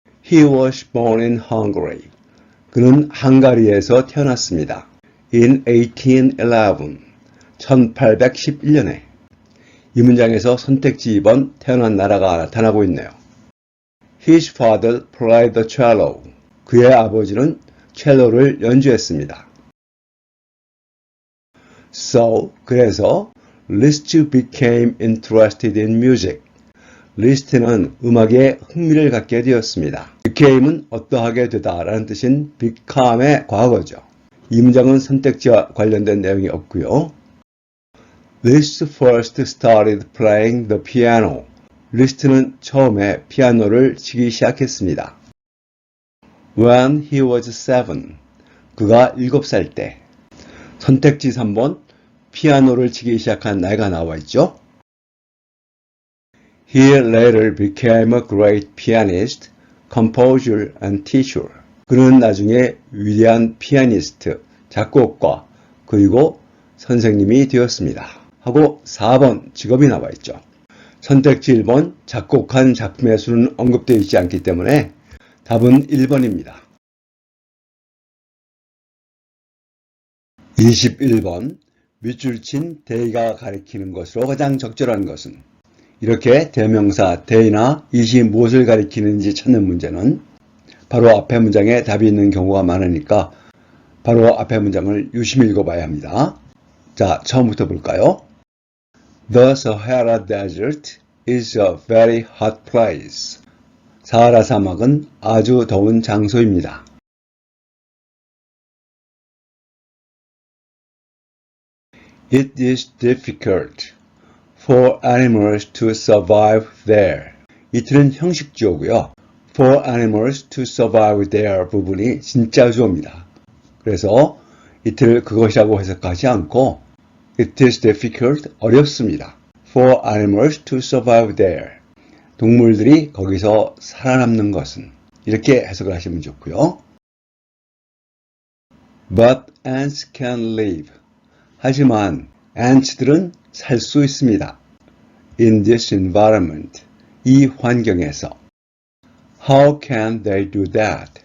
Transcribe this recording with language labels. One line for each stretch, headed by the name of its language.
English: He was born in Hungary.
Korean: 그는 헝가리에서 태어났습니다.
English: In 1811.
Korean: 1811년에. 이 문장에서 선택지 2번 태어난 나라가 나타나고 있네요.
English: His father played the cello.
Korean: 그의 아버지는 첼로를 연주했습니다.
English: So,
Korean: 그래서
English: Liszt became interested in music.
Korean: 리스트는 음악에 흥미를 갖게 되었습니다. became은 어떠하게 되다 라는 뜻인 become의 과거죠. 이 문장은 선택지와 관련된 내용이 없고요.
English: Liszt first started playing the piano.
Korean: 리스트는 처음에 피아노를 치기 시작했습니다.
English: When he was 7.
Korean: 그가 7살 때. 선택지 3번 피아노를 치기 시작한 나이가 나와 있죠.
English: He later became a great pianist, composer and teacher.
Korean: 그는 나중에 위대한 피아니스트, 작곡가, 그리고 선생님이 되었습니다. 하고 4번 직업이 나와 있죠. 선택지 1번 작곡한 작품의 수는 언급되어 있지 않기 때문에 답은 1번입니다. 21번 밑줄 친 they가 가리키는 것으로 가장 적절한 것은 이렇게 대명사 they나 it이 무엇을 가리키는지 찾는 문제는 바로 앞에 문장에 답이 있는 경우가 많으니까 바로 앞에 문장을 유심히 읽어봐야 합니다. 자, 처음부터 볼까요?
English: The Sahara Desert is a very hot place.
Korean: 사하라 사막은 아주 더운 장소입니다.
English: It is difficult for animals to survive there.
Korean: 이틀은 형식 주어고요.
English: For animals to survive there
Korean: 부분이 진짜 주어입니다. 그래서 이틀 그것이라고 해석하지 않고
English: It is difficult,
Korean: 어렵습니다.
English: For animals to survive there.
Korean: 동물들이 거기서 살아남는 것은 이렇게 해석을 하시면 좋고요.
English: But ants can live.
Korean: 하지만 ants들은 살 수 있습니다.
English: In this environment.
Korean: 이 환경에서.
English: How can they do that?